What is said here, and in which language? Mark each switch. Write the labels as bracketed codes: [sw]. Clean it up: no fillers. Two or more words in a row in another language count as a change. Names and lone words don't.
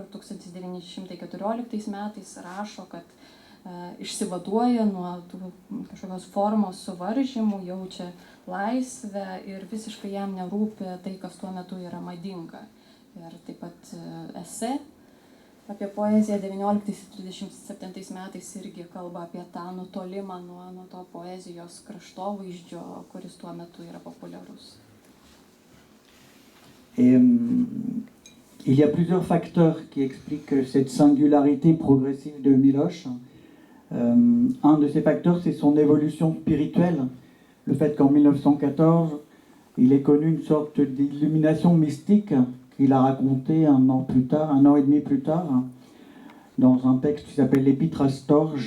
[lt] 1914 metais rašo, kad išsivaduoja nuo tų kažkokios formos suvaržymų, jaučia laisvę ir visiškai jam nerūpi tai, kas tuo metu yra madinga. Ir taip pat esė apie poeziją 1937 metais irgi kalba apie tą nutolimą nuo to poezijos kraštovaizdžio, kuris tuo metu yra populiarus. [fr] Et il y a plusieurs facteurs qui expliquent cette singularité progressive de Miloš. Un de ces facteurs, c'est son évolution spirituelle. Le fait qu'en 1914, il ait connu une sorte d'illumination mystique qu'il a raconté un an et demi plus tard, dans un texte qui s'appelle l'Épître à Storge.